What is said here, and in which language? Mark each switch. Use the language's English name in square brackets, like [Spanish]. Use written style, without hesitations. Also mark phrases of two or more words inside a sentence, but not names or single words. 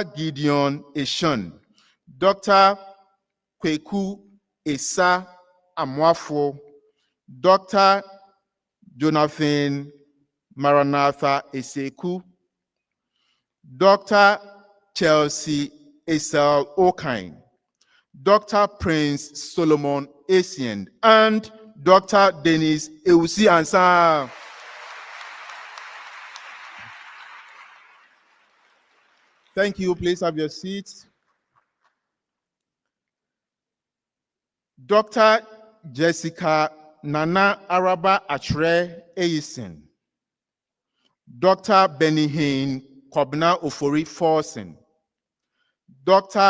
[English] Gideon Eshun, Dr. Kweku Esa Amwafo, Dr. Jonathan Maranatha Eseku, Dr. Chelsea Esel Okine, Dr. Prince Solomon Essien, and Dr. Dennis Eusi Ansa. Thank you. Please have your seats. Dr. Jessica Nana Araba Achre Eisen, Dr. Benihin Kobna Ofori Forsen, Dr.